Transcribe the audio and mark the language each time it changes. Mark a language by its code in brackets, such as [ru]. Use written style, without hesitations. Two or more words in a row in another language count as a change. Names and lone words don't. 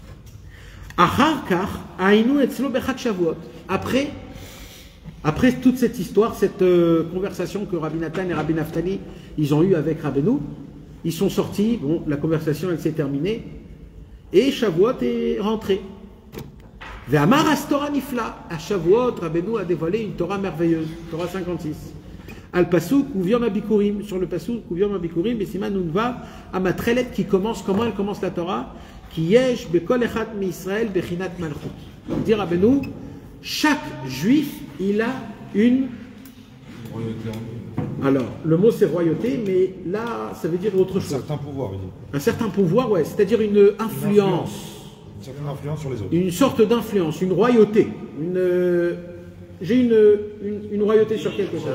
[fr] Après toute cette histoire, cette conversation que Rabbi Nathan et Rabbi Naftali, ils ont eue avec Rabbeinu, ils sont sortis, bon, la conversation elle s'est terminée, et Shavuot est rentré. [he] ואמר את תורה נפלא. [fr] À Shavuot, Rabbeinu a dévoilé une Torah merveilleuse, Torah 56. [he] על פסוק וביום הביכורים, [fr] sur le pasuk [he] וביום הביכורים, [fr] et siman unva amatrelet qui commence, comment elle commence la Torah? [he] כי יש בכל אחד מישראל בחינת מלכות. [fr] Dire Rabbeinu, chaque juif, il a une royauté. Alors, le mot c'est royauté, mais là, ça veut dire autre chose. Un certain pouvoir, il dit. Un certain pouvoir, ouais, c'est-à-dire une influence. Une certaine influence sur les autres. Une sorte d'influence, une royauté. J'ai une royauté sur quelque chose.